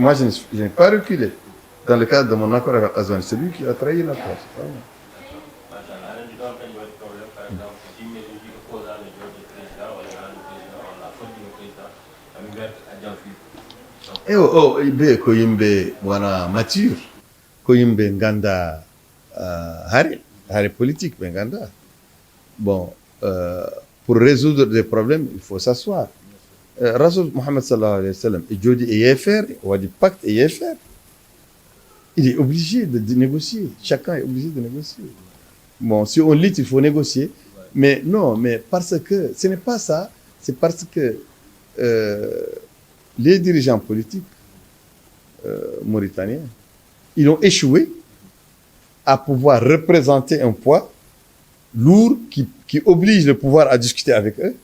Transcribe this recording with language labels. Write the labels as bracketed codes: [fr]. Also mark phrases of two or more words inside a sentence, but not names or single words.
[fr] Moi, je n'ai pas reculé. Dans le cadre de mon accord avec Kazouani, c'est lui qui a trahi la place. [ff] Ibe ko yimɓe wona mature, ko yimɓe ganda hare politique ɓe ganda. [fr] Bon, pour résoudre des problèmes, il faut s'asseoir. [ff] Rasoul Mohammed [ar] sallallahu alayhi wa sallam [ff] e jooɗi e yeefere, o waɗi pacte e yeefere. [fr] Il est obligé de négocier. Chacun est obligé de négocier. Bon, si on lutte, il faut négocier. Mais non, mais parce que ce n'est pas ça. C'est parce que les dirigeants politiques mauritaniens, ils ont échoué à pouvoir représenter un poids lourd qui oblige le pouvoir à discuter avec eux.